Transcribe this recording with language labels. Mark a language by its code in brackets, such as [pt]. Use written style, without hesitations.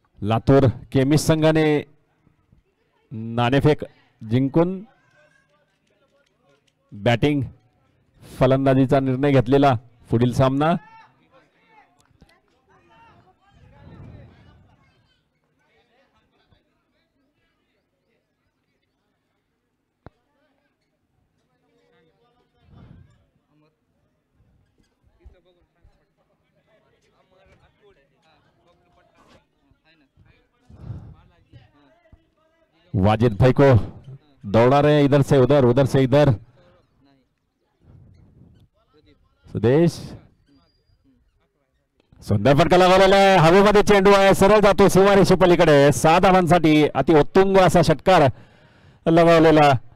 [mr] Latur chemist संघाने नाणेफेक जिंकून बॅटिंग फलंदाजीचा निर्णय घेतलेला. पुढील सामना [hi] वाजिद भाई को दौड़ा रहे हैं, इधर से उधर उधर से इधर. [mr] सुदेश सुंदर फटका लागलेला आहे, हवेमध्ये चेंडू आहे, सरळ जातो सीमारेषे पलीकडे. 6 धावांसाठी अति उत्तुंग असा षटकार लगावलेला.